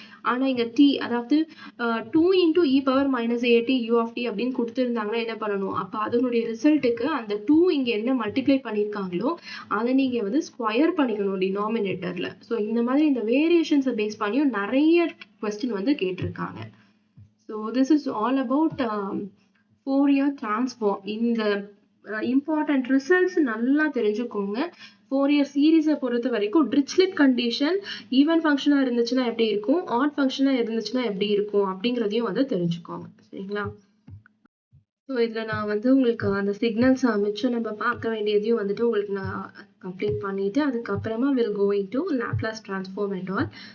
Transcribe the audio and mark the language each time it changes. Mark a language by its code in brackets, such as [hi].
[ta] ஆனால் இங்கே டி அதாவது 2 into e power minus AD you off D அப்படின்னு கொடுத்துருந்தாங்கன்னா என்ன பண்ணணும், அப்போ அதனுடைய ரிசல்ட்டுக்கு அந்த 2 இங்கே என்ன மல்டிப்ளை பண்ணியிருக்காங்களோ அதை நீங்கள் வந்து ஸ்கொயர் பண்ணிக்கணும் டினாமினேட்டரில். ஸோ இந்த மாதிரி இந்த வேரியேஷன்ஸை பேஸ் பண்ணியும் நிறைய கொஸ்டின் வந்து கேட்டிருக்காங்க. [en] So this is all about Fourier transform. [ta] இந்த important results நல்லா தெரிஞ்சுக்கோங்க. Fourier series பொறுத்த வரைக்கும் Dirichlet condition even ஃபங்க்ஷனா இருந்துச்சுன்னா எப்படி இருக்கும், odd ஃபங்க்ஷனா இருந்துச்சுன்னா எப்படி இருக்கும் அப்படிங்கிறதையும் வந்து தெரிஞ்சுக்கோங்க சரிங்களா. ஸோ இதில் நான் வந்து உங்களுக்கு அந்த சிக்னல்ஸ் அமைச்சு நம்ம பார்க்க வேண்டியதையும் வந்துட்டு உங்களுக்கு நான் கம்ப்ளீட் பண்ணிட்டு அதுக்கப்புறமா [en] Will go into Laplace transform and all.